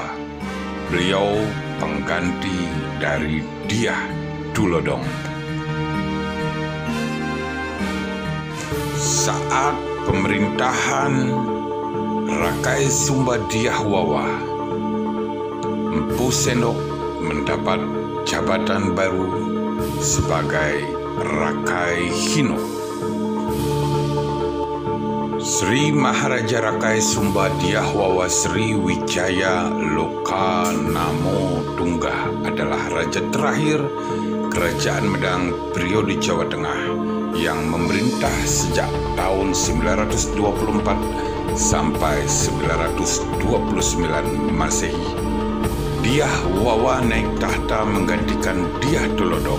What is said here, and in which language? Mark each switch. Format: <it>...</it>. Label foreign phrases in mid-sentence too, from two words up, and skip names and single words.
<id>Beliau pengganti dari Dyah Tulodong. Saat pemerintahan Rakai Sumba Dyah Wawa, Empu Sendok mendapat jabatan baru sebagai Rakai Hino. Sri Maharaja Rakai Sumba Dyah Wawa Sri Wijaya Loka Namo Tunggah adalah raja terakhir Kerajaan Medang periode Jawa Tengah yang memerintah sejak tahun 924 sampai 929 Masehi. Dyah Wawa naik tahta menggantikan Dyah Dolodong.</id>